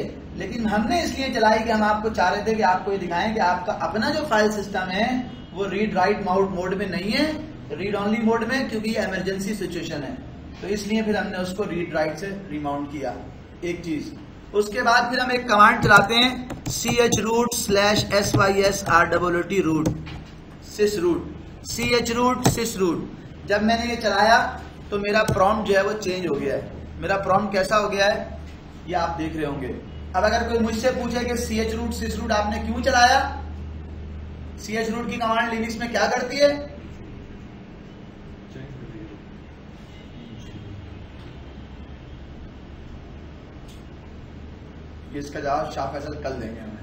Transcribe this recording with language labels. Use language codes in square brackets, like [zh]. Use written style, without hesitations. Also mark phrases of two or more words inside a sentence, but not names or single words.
[hi] लेकिन हमने इसलिए चलाई कि हम आपको चाह रहे थे कि आपको ये दिखाएं कि आपका अपना जो [en] file system [hi] है वो [en] read write mount mode [hi] में नहीं है, [en] read only mode [hi] में, क्योंकि ये [en] emergency situation [hi] है। तो इसलिए फिर हमने उसको [en] read write [hi] से रिमाउंट किया। एक चीज उसके बाद फिर हम एक कमांड चलाते हैं [en] chroot/sysrwt root sysroot chroot sysroot। [hi] जब मैंने ये चलाया तो मेरा प्रॉम्प्ट जो है वो चेंज हो गया है। मेरा प्रॉम्प्ट कैसा हो गया है ये आप देख रहे होंगे। अब अगर कोई मुझसे पूछे कि [en] chroot sysroot [hi] आपने क्यों चलाया, chroot की कमांड लिनक्स में क्या करती है? इसका जवाब शाह फैसल कल देंगे हमें।